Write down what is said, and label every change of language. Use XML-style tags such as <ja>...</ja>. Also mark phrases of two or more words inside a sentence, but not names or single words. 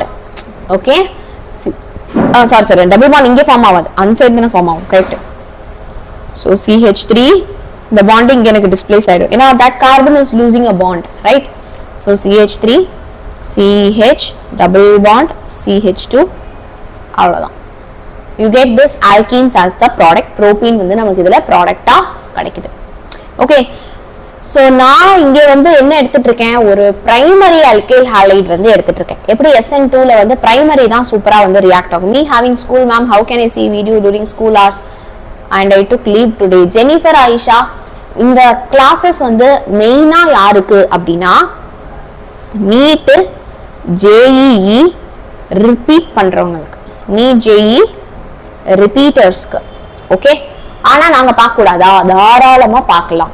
<ta>ஓகே,</ta> <en>sorry double bond</en> <ta>இங்கே ஃபார்ம் ஆகாது, அன்சைடு தானே ஃபார்ம் ஆகும், கரெக்ட்? ஸோ CH3 இந்த பாண்ட் இங்க எனக்கு டிஸ்பிளேஸ் ஆயிடும், ஏன்னா</ta> <en>that carbon is losing a bond, right? so CH3 CH double bond CH2, அவ்வளவுதான். You get this alkenes as the product.</en> <ta>propene வந்து நமக்கு இதுல ப்ராடக்டா கிடைக்குது.</ta> <en>okay, so</en> <ta>நான் இங்க வந்து என்ன எடுத்துட்டு இருக்கேன், ஒரு</ta> <en>primary alkyl halide</en> <ta>வந்து எடுத்துட்டு இருக்கேன். எப்படி SN2ல வந்து பிரைமரி தான் சூப்பரா வந்து ரியாக்ட் ஆகும்.</ta> <en>Me having school ma'am, how can I see video during school hours and I took leave today.</en> <ta>ஜெனிஃபர் ஆயிஷா, இந்த கிளாஸஸ் வந்து மெயினா யாருக்கு அப்படின்னா நீட் JEE ரிப்பீட் பண்றவங்களுக்கு, நீட் JEE ரிப்பீட்டர்ஸ்க்கு. ஓகே, ஆனா நாங்க பார்க்க கூடாதா, தாராளமா பார்க்கலாம்.</ta>